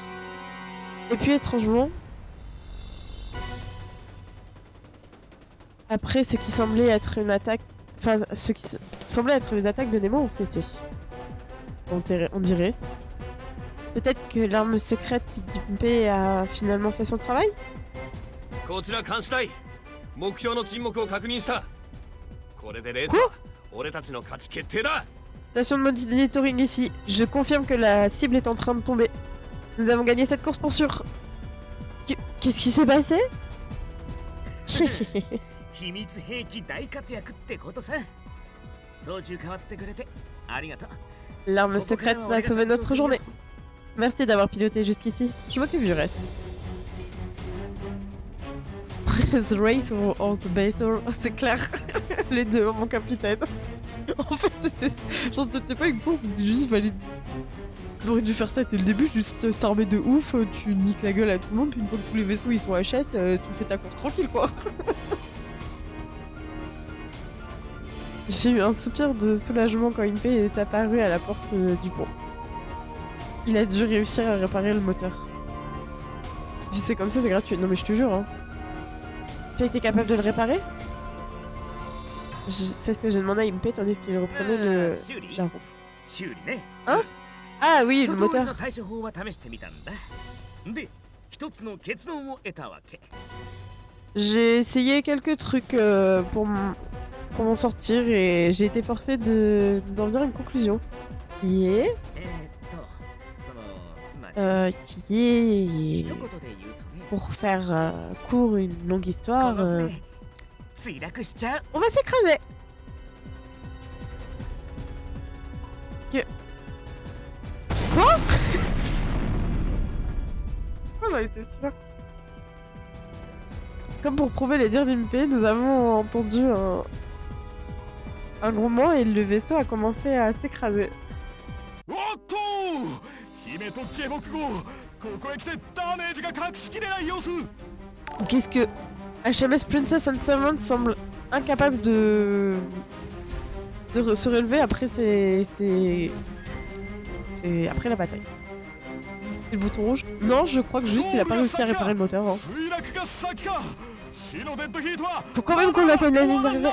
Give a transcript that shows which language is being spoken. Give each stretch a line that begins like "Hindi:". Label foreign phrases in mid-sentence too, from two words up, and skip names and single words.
French: Et puis, étrangement, après ce qui semblait être une attaque... Enfin, ce qui semblait être les attaques de Nemo ont cessé. On dirait. Peut-être que l'arme secrète d'Impey a finalement fait son travail?
Japanese: こちら監視隊目標の沈黙を確認したこれでレースは俺たちの勝ち決定だ
French: Station de monitoring ici. Je confirme que la cible est en train de tomber. Nous avons gagné cette course pour sûr. Qu'est-ce qui s'est passé?
Japanese: 秘密兵器大活躍ってことさ。操縦変わってくれてありがとう。
French: L'arme secrète a sauvé notre journée. Merci d'avoir piloté jusqu'ici. Je m'occupe du reste.
English: The race or the battle,
French: c'est clair. Les deux, mon capitaine. En fait, c'était pas une course, c'était juste fallait. T'aurais dû faire ça dès le début, juste s'armer de ouf, tu niques la gueule à tout le monde, puis une fois que tous les vaisseaux ils sont HS, tu fais ta course tranquille quoi. J'ai eu un soupir de soulagement quand Impé est apparu à la porte du pont. Il a dû réussir à réparer le moteur. Si c'est comme ça, c'est gratuit. Non mais je te jure, hein. Tu as été capable de le réparer? C'est ce que j'ai demandé à Impé tandis qu'il reprenait la roue.
Japanese: 修理ね。
French: Hein? Ah oui, le
Japanese: 一通りの
French: moteur.
Japanese: 対処法は試してみたんだ。で、一つの結論を得たわけ。
French: J'ai essayé quelques trucs pour m'en sortir et j'ai été forcé d'en venir à une conclusion. Qui est...
Japanese: そのつまり
French: qui est...
Japanese: 一言で言うとね、
French: Pour faire court une longue
Japanese: こ
French: histoire,
Japanese: の船墜落しちゃう。
French: on va s'écraser. Quoi? Oh, j'en étais sûre. Comme pour prouver les dires d'Impé, nous avons entendu un grondement et le vaisseau a commencé à s'écraser.
Japanese: おっと姫と下僕号ここへ来てダメージが隠しきれない様子
French: Qu'est-ce que... HMS Princess and Servant semble incapable de se relever après c'est après la bataille. C'est le bouton rouge? Non, je crois que juste il a pas réussi à réparer le moteur. Hein. Faut quand même qu'on atteigne la ligne d'arrivée.